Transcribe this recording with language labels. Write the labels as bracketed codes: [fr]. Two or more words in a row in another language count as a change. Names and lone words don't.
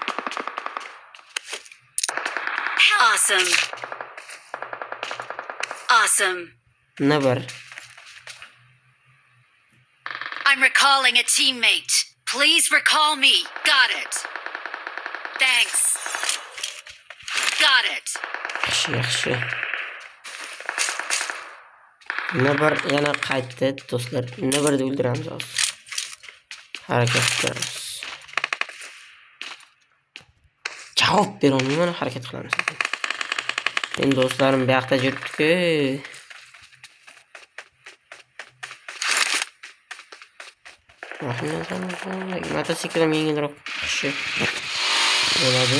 [en] Awesome. [uz] Nima bor? [en] I'm recalling a teammate. Please recall me. Got it. Thanks. Got it. [uz] Yaxshi. Nima bor? Yana qaytdi do'stlar. Nima bor deb o'ldiramiz hozir. Harakat qilamiz. Javob berolmayman, harakat qilamiz. Endi do'stlarim bu yoqda yuribdi-ku. Motosiklim yengilroq kishi bo'ladi.